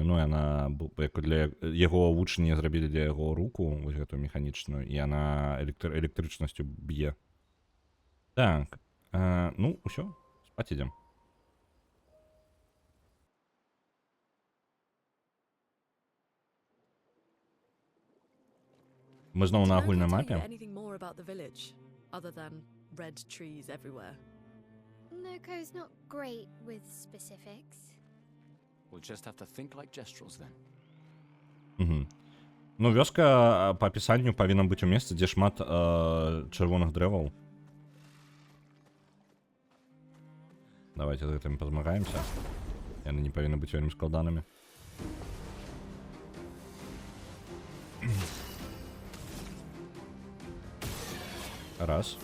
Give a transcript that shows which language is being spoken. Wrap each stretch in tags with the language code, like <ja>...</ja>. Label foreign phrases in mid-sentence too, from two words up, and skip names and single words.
<be>Ну, яна для яго вучні зрабілі для яго руку, вось гэтую механічную, і яна электрычнасцю б'е. Так, ну, усё, спаць ідзем. Мы зноў на агульнай мапе.</be> <en>Anything more about the village, other than red trees everywhere? Noko's not great with specifics. We'll just have to think like Gestrels then. Угу.</en> <be>Ну, вёска па апісанню павінна быць у месцы, дзе шмат чырвоных дрэваў. Давайте з гэтым пазмагаемся. Яны не павінны быць вельмі складанымі. Раз.</be>